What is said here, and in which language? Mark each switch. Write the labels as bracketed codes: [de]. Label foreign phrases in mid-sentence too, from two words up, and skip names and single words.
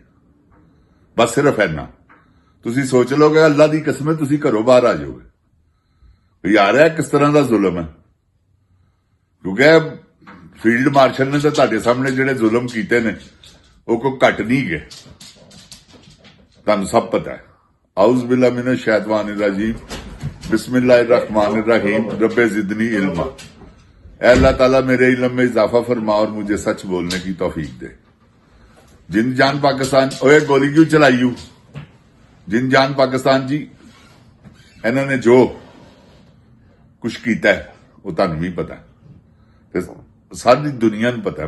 [pa] ਬਸ ਸਿਰਫ ਇੰਨਾ ਤੁਸੀਂ ਸੋਚ ਲਓਗੇ, ਅੱਲਾ ਦੀ ਕਸਮ ਹੈ ਤੁਸੀਂ ਘਰੋਂ ਬਾਹਰ ਆ ਜਾਓਗੇ। ਯਾਰ ਇਹ ਕਿਸ ਤਰ੍ਹਾਂ ਦਾ ਜ਼ੁਲਮ ਹੈ। ਕਿਉਂਕਿ [en] field marshal [pa] ਨੇ ਤਾਂ ਤੁਹਾਡੇ ਸਾਹਮਣੇ ਜਿਹੜੇ ਜ਼ੁਲਮ ਕੀਤੇ ਨੇ ਉਹ ਕੋਈ ਘੱਟ ਨਹੀਂ ਗਏ, ਤੁਹਾਨੂੰ ਸਭ ਪਤਾ ਹੈ। [ar] أعوذ بالله من الشيطان الرجيم، بسم الله الرحمن الرحيم، رب زدني علما. [ur] اللہ تعالیٰ میرے علم میں اضافہ فرما اور مجھے سچ بولنے کی توفیق دے. [pa] ਜਿਨ ਜਾਨ ਪਾਕਿਸਤਾਨ, ਓਏ ਗੋਲੀ ਕਿਉਂ ਚਲਾਈ ਯੂ? ਜਿਨ ਜਾਨ ਪਾਕਿਸਤਾਨ ਜੀ, ਇਨ੍ਹੋਂਨੇ ਜੋ ਕੁਝ ਕੀਤਾ ਹੈ ਵੋ ਤੁਹਾਨੂੰ ਭੀ ਪਤਾ ਹੈ, ਸਾਰੀ ਦੁਨੀਆ ਨੂੰ ਪਤਾ ਹੈ।